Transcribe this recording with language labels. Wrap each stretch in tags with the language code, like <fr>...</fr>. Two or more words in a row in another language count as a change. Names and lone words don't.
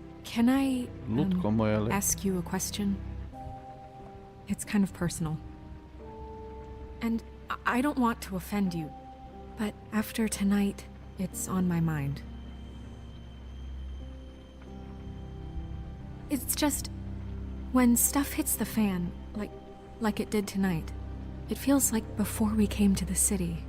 <en>Can I</en> <hr>Lutko moja, ali...</hr> <en>ask you a question? It's kind of personal. And I don't want to offend you, but after tonight, it's on my mind. It's just, when stuff hits the fan, like it did tonight, it feels like before we came to the city.</en>